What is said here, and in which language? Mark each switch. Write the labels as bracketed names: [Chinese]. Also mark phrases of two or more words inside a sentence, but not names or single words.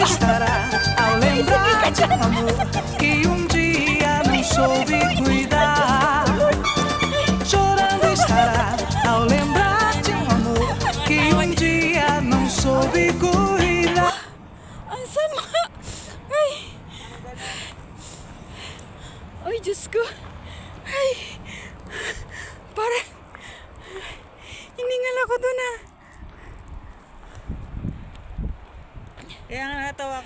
[Portuguese] estará ao lembrar de um amor que um dia não soube cuidar. Chorando estará ao lembrar de um amor que um dia não soube cuidar. [Filipino] Ang sama! Ay! Ay, Diyos ko! Ay! Parang hiningal ako doon ah. Kaya nga natawag.